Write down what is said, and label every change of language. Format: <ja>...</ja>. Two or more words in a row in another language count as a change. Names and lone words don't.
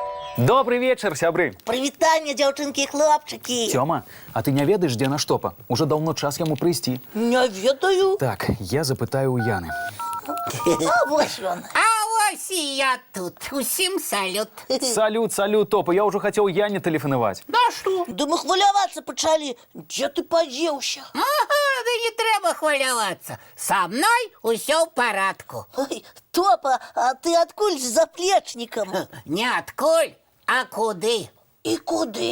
<ru>Добрый вечер, сябры.</ru> <be>Прывітанне, дзяўчынкі і хлопчыкі. Тёма, а ты не ведаешь,</be> <ru>где наш Топа? Уже давно час ему прийти.</ru> <be>Не ведаю. Так, я запытаю у Яны. А вось ён. А ось і я тут. Усім салют. Салют, Топа,</be> <ru>я уже хотел Яне телефоновать.</ru> <be>Да што? Да мы хвалявацца пачалі. Дзе ты падзеўся? Ага, да не трэба хвалявацца. Са мной усё ў парадку. Ой, Топа, а ты адкуль з заплечнікам? Не адкуль, а куды? І куды?</be>